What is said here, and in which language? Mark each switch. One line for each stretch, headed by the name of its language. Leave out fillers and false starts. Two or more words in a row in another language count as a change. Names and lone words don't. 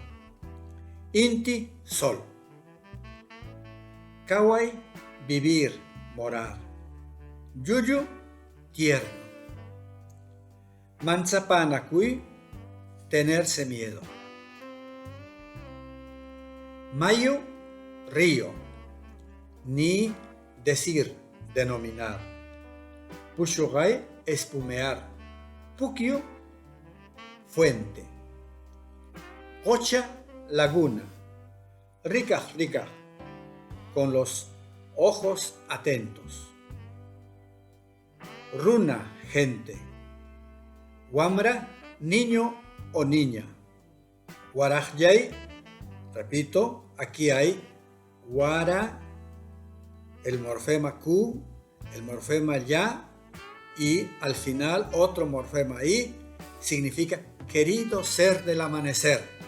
Spanish: Inti, sol; kaway, vivir, morar; llullu, tierno; manchapanakuy, tenerse miedo; mayu, río, ni, decir, denominar; pushugay, espumear; pukyu, fuente; qocha, laguna; rikaj, con los ojos atentos; runa, gente; Wamra, niño o niña. Warajyay, repito, aquí hay wara, el morfema Q, el morfema ya y al final otro morfema I, significa querido ser del amanecer.